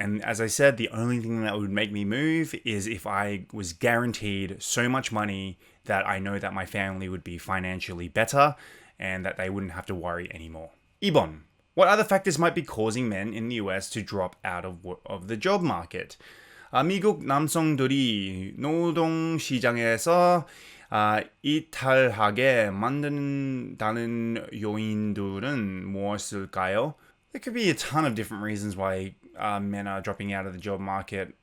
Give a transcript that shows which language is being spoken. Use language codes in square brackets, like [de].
[en] And as I said, the only thing that would make me move is if I was guaranteed so much money that I know that my family would be financially better and that they wouldn't have to worry anymore. [ko] 2번. [en] What other factors might be causing men in the US to drop out of the job market? [ko] 미국 남성들이 노동시장에서 이탈하게 만든다는 요인들은 무엇일까요? [en] There could be a ton of different reasons why men are dropping out of the job market.